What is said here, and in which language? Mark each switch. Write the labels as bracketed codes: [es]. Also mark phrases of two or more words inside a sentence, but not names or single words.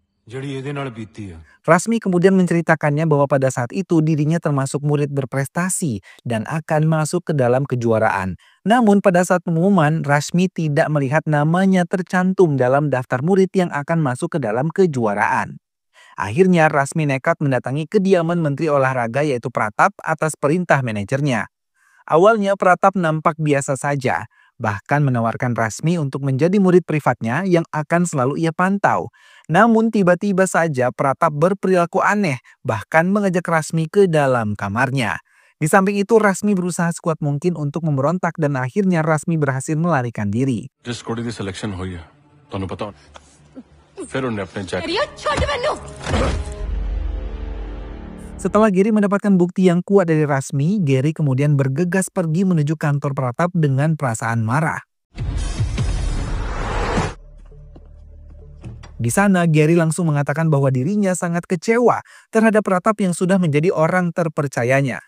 [pa] जड़ी ਇਹਦੇ ਨਾਲ ਬੀਤੀ ਆ [id] Rasmi kemudian menceritakannya bahwa pada saat itu dirinya termasuk murid berprestasi dan akan masuk ke dalam kejuaraan. Namun pada saat pengumuman, Rasmi tidak melihat namanya tercantum dalam daftar murid yang akan masuk ke dalam kejuaraan. Akhirnya Rasmi nekat mendatangi kediaman Menteri Olahraga yaitu Pratap atas perintah manajernya. Awalnya Pratap nampak biasa saja, bahkan menawarkan Rasmi untuk menjadi murid privatnya yang akan selalu ia pantau. Namun tiba-tiba saja Pratap berperilaku aneh, bahkan mengajak Rasmi ke dalam kamarnya. Di samping itu Rasmi berusaha sekuat mungkin untuk memberontak dan akhirnya Rasmi berhasil melarikan diri. [pa] ਜਿਸ ਕੁੜੀ ਦੀ ਸਿਲੈਕਸ਼ਨ ਹੋਈ ਹੈ ਤੁਹਾਨੂੰ ਪਤਾ ਫਿਰ ਉਹਨੇ ਆਪਣੇ ਚੈੱਕ [id] Setelah Gary mendapatkan bukti yang kuat dari Rasmi, Gary kemudian bergegas pergi menuju kantor Pratap dengan perasaan marah. Di sana, Gary langsung mengatakan bahwa dirinya sangat kecewa terhadap Pratap yang sudah menjadi orang terpercayanya.